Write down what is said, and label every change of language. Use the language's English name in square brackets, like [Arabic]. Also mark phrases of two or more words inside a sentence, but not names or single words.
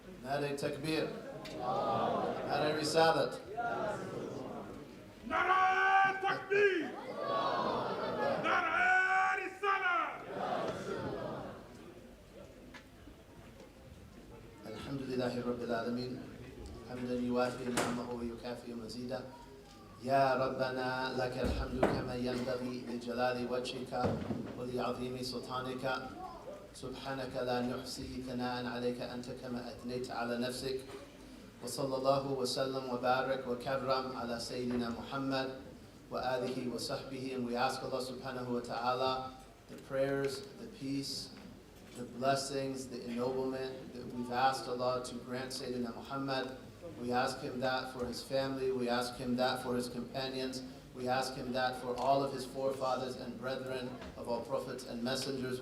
[Urdu] نعرہ تکبیر نعرہ رسالت نعرہ تکبیر نعرہ رسالت. [Arabic] الحمد لله رب العالمين حمدا يوافي نعمه ويكافئ مزيدا. يا ربنا لك الحمد كما ينبغي لجلال وجهك ولعظيم سلطانك. سبحانك لا نحصي ثناء عليك أنت كما أثنيت على نفسك. وصلى الله وسلم وبارك وكرم على سيدنا Muhammad وآله وصحبه. [English] And we ask Allah [Arabic] سبحانه وتعالى [English] the prayers, the peace, the blessings, the ennoblement that we've asked Allah to grant Sayyidina Muhammad. We ask him that for his family, we ask him that for his companions, we ask him that for all of his forefathers and brethren of all prophets and messengers.